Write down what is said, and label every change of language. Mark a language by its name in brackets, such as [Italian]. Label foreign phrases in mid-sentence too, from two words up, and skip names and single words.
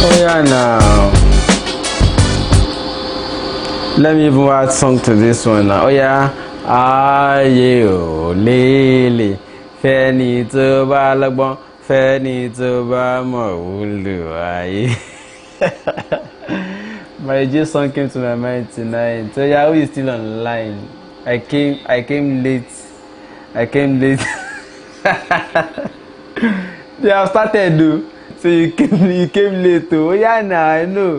[English] yeah, now. Let me even add song to this one now. Oh yeah. [Yoruba] Aye o lele. Fẹ́ni tó bá lọ́gbọ́n, fẹ́ni tó bá mọ̀ Olúwaye. [English] My J song came to my mind tonight. So yeah, who is still online? I came late. They have started though. So you came late too. Oh yeah, now I know.